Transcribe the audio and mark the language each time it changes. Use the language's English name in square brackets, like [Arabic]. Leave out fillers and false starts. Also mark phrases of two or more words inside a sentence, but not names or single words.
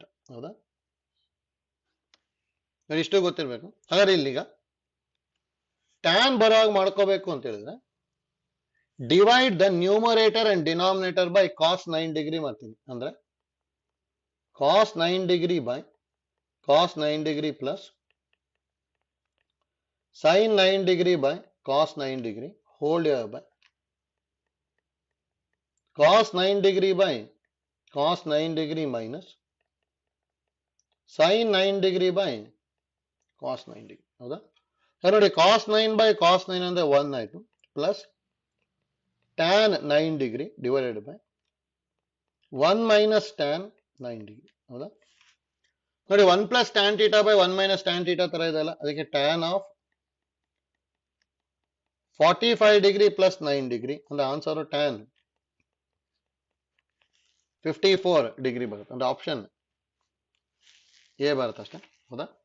[Kannada] ಹೌದಾ? ಇಷ್ಟು ಗೊತ್ತಿರಬೇಕು. ಹಾಗಾದ್ರೆ ಇಲ್ಲಿಗ ಟ್ಯಾನ್ ಬರೋವಾಗ ಮಾಡ್ಕೋಬೇಕು ಅಂತ ಹೇಳಿದ್ರೆ [English] divide the numerator and denominator by cos 9 degree [Kannada] ಮಾಡ್ತೀನಿ. [English] ಅಂದ್ರೆ cos 9 degree by cos 9 degree plus sin 9 degree by cos 9 degree whole divided by cos 9 degree by cos 9 degree minus sin 9 degree by cos 9 degree. [Kannada] ಹೌದಾ? [English] ನೋಡಿ cos 9 by cos 9 [Kannada] ಅಂದ್ರೆ 1 ಆಯ್ತು, [English] ಪ್ಲಸ್ tan 9 degree divided by 1 minus tan 9 degree. [Kannada] ಹೌದಾ? [English] ನೋಡಿ 1 plus tan theta by 1 minus tan theta [Kannada] ತರ ಇದೆಯಲ್ಲ, ಅದಕ್ಕೆ [English] tan of 45 degree plus 9 degree ಅಂದ್ರೆ answer tan 54 degree ಬರುತ್ತೆ. [Kannada] ಅಂದ್ರೆ [English] option A [Kannada] ಬರುತ್ತೆ ಅಷ್ಟೇ. ಹೌದಾ?